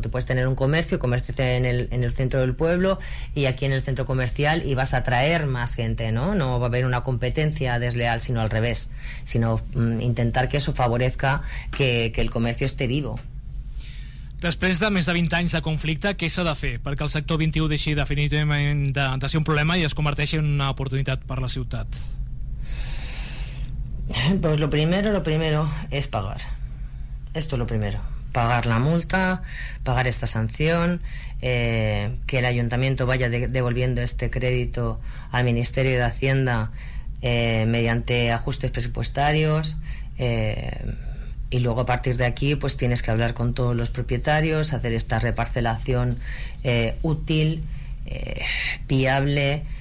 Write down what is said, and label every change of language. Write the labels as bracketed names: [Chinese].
[Spanish] Tú puedes tener un comercio en el centro del pueblo y aquí en el centro comercial, y vas a atraer más gente, no va a haber una competencia desleal, sino al revés, sino intentar que eso favorezca que el comercio esté vivo. [Catalan] Després de més de 20 anys de conflicte, què s'ha de fer perquè el sector 21 deixi definitivament de ser un problema i es converteixi en una oportunitat per la ciutat? [Spanish] Pues lo primero es pagar. Esto es lo primero. Pagar la multa, pagar esta sanción, que el ayuntamiento vaya devolviendo este crédito al Ministerio de Hacienda mediante ajustes presupuestarios, y luego a partir de aquí pues tienes que hablar con todos los propietarios, hacer esta reparcelación útil, viable,